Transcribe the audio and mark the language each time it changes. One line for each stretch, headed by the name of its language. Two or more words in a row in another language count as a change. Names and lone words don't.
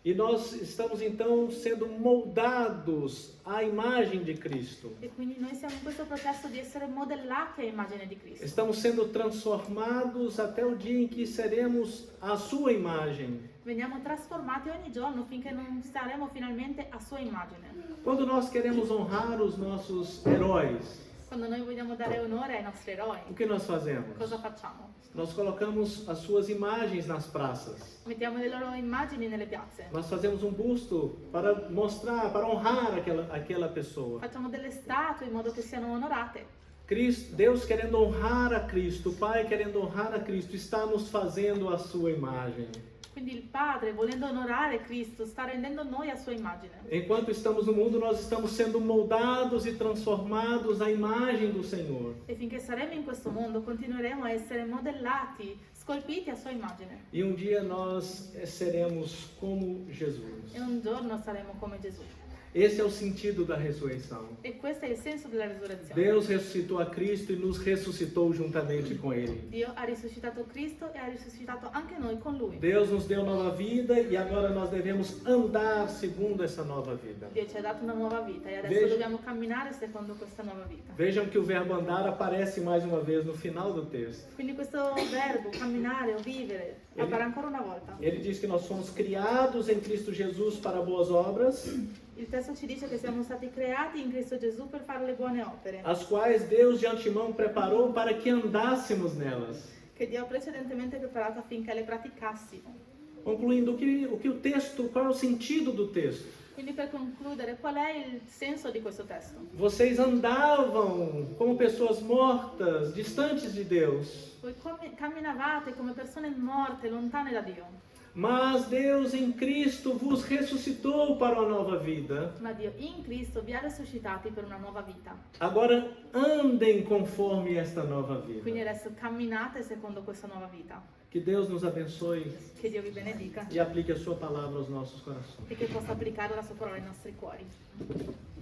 Portuguese: E nós estamos então sendo moldados à imagem de Cristo.
Italian: E quindi noi siamo in questo processo di essere modellati a immagine di Cristo.
Portuguese: Estamos sendo transformados até o dia em que seremos a sua imagem.
Italian: Veniamo trasformati ogni giorno finché non saremo finalmente a sua immagine.
Portuguese: Quando nós queremos honrar os nossos heróis,
Italian: Quando noi vogliamo dare onore ai nostri eroi,
Portuguese: o que nós fazemos?
Italian: cosa facciamo?
Portuguese: Nós colocamos as suas imagens nas praças.
Italian: Mettiamo le loro immagini nelle piazze.
Portuguese: Nós fazemos um busto para mostrar, para honrar aquela pessoa.
Italian: Facciamo delle statue in modo che siano onorate.
Portuguese: Cristo, Deus querendo honrar a Cristo, o Pai querendo honrar a Cristo, está nos fazendo a sua imagem.
Italian: Quindi il Padre, volendo onorare Cristo, sta rendendo noi a sua immagine.
Portuguese: Enquanto estamos no mundo, nós estamos sendo moldados e transformados à imagem do Senhor.
Italian: E finché saremo in questo mondo, continueremo a essere modellati, scolpiti a sua immagine.
Portuguese: E um dia nós seremos como Jesus.
Italian: E un giorno saremo come Gesù.
Portuguese: Esse é o sentido da ressurreição.
Italian: E questo è il senso della risurrezione.
Portuguese: Deus ressuscitou a Cristo e nos ressuscitou juntamente com Ele.
Italian: Dio ha risuscitato Cristo e ha risuscitato anche noi con Lui.
Portuguese: Deus nos deu nova vida e agora nós devemos andar segundo essa nova vida.
Italian: Dio ci ha dato una nuova vita e adesso
Portuguese: Veja-
Italian: dobbiamo camminare secondo questa nuova vita.
Portuguese: Vejam que o verbo andar aparece mais uma vez no final do texto.
Italian: Quindi questo verbo, camminare o vivere, appare ancora una volta.
Portuguese: Ele diz que nós fomos criados em Cristo Jesus para boas obras,
Italian: Il testo ci dice che siamo stati creati in Cristo Gesù per fare le buone opere,
Portuguese: as quais Deus de antemão preparou para que andássemos nelas.
Italian: che Dio ha precedentemente preparato affinché le praticassimo.
Portuguese: Concluindo, qual é o sentido do texto?
Italian: Quindi per concludere, qual è il senso di questo testo?
Portuguese: Vocês andavam como pessoas mortas, distantes de Deus.
Italian: Voi camminavate come persone morte, lontane da Dio,
Portuguese: Mas Deus em Cristo vos ressuscitou para uma nova vida.
Italian: ma Dio in Cristo vi ha risuscitati per una nuova vita.
Portuguese: Agora andem conforme esta nova
Italian: Quindi
Portuguese: vida.
Italian: adesso camminate secondo questa nuova vita.
Portuguese: Que Deus nos abençoe
Italian: Che Dio vi benedica
Portuguese: e aplique a sua palavra aos nossos corações.
Italian: e che possa applicare la sua parola ai nostri cuori.